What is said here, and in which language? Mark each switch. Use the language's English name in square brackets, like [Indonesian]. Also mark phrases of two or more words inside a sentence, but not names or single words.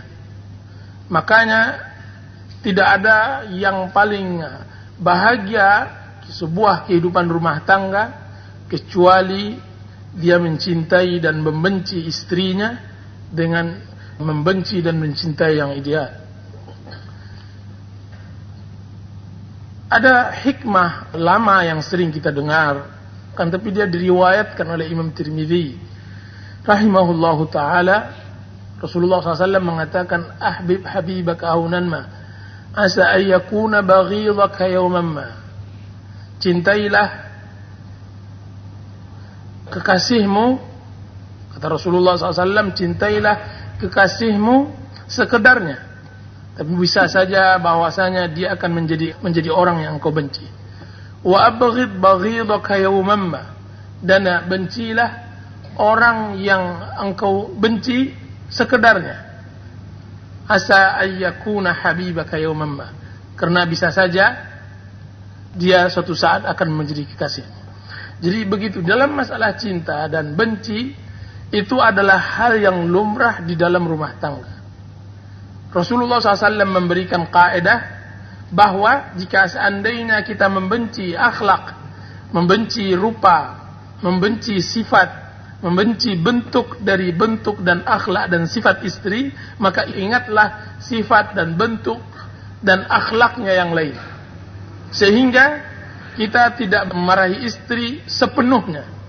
[Indonesian] Makanya tidak ada yang paling bahagia sebuah kehidupan rumah tangga kecuali dia mencintai dan membenci istrinya dengan membenci dan mencintai yang ideal. Ada hikmah lama yang sering kita dengar, kan tapi dia diriwayatkan oleh Imam Tirmidzi [Arabic] رحمه الله تعالى. [Indonesian] Rasulullah SAW mengatakan [Arabic] أحبب حبيبك هونا ما عسى أن يكون بغيضك يوما ما. [Indonesian] Cintailah kekasihmu, kata Rasulullah SAW, cintailah kekasihmu sekedarnya, tapi bisa saja bahwasanya dia akan menjadi orang yang engkau benci. [Arabic] وأبغض بغيضك يوما ما, [Indonesian] dan bencilah orang yang engkau benci sekedarnya. [Arabic] عسى أن يكون حبيبك يوما ما, [Indonesian] karena bisa saja dia suatu saat akan menjadi kekasih. Jadi begitu dalam masalah cinta dan benci, itu adalah hal yang lumrah di dalam rumah tangga. Rasulullah SAW memberikan kaidah bahwa jika seandainya kita membenci akhlak, membenci rupa, membenci sifat, membenci bentuk dari bentuk dan akhlak dan sifat istri, maka ingatlah sifat dan bentuk dan akhlaknya yang lain, sehingga kita tidak memarahi istri sepenuhnya.